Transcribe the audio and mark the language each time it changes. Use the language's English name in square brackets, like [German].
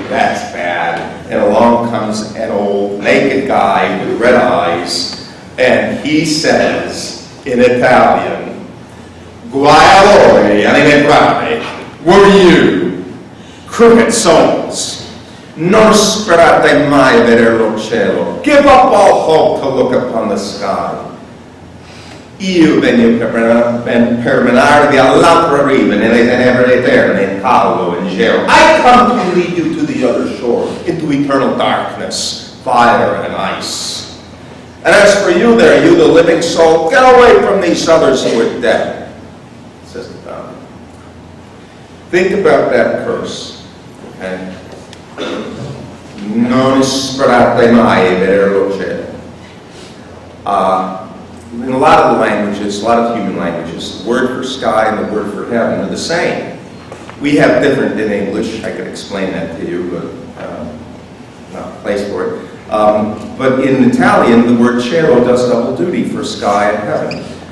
[English] That's bad. And along comes an old naked guy with red eyes, and he says in Italian, [Italian] "Guai a voi, anime brave, [English] were you, crooked souls? [Italian] Non sperate mai vedere lo cielo. [English] Give up all hope to look upon the sky. [Italian] Io vengo per menarvi all'altra riva, nelle tenebre eterne, in caldo and gelo. [English] I come to lead you to the other shore, into eternal darkness, fire and ice. And as for you there, you the living soul, get away from these others who are dead," says the Dante. Think about that curse, okay? [Italian] Non sperate mai vedere lo cielo. [English] In a lot of the languages, a lot of human languages, the word for sky and the word for heaven are the same. We have different in English. I could explain that to you, but not the place for it. But in Italian, the word cielo does double duty for sky and heaven.